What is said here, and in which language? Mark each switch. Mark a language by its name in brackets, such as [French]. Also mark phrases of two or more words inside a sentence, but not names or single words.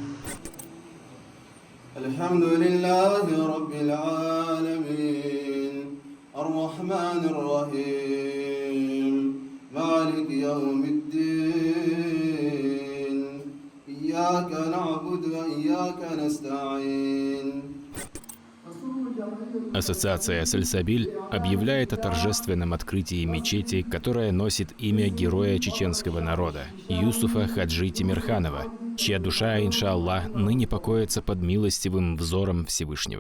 [Arabic] الحمد لله رب العالمين الرحمن الرحيم مالك يوم الدين إياك نعبد وإياك نستعين. [Russian] Ассоциация «Сальсабиль» объявляет о торжественном открытии мечети, которая носит имя героя чеченского народа Юсуфа Хаджи Тимирханова, чья душа, иншаллах, ныне покоится под милостивым взором Всевышнего.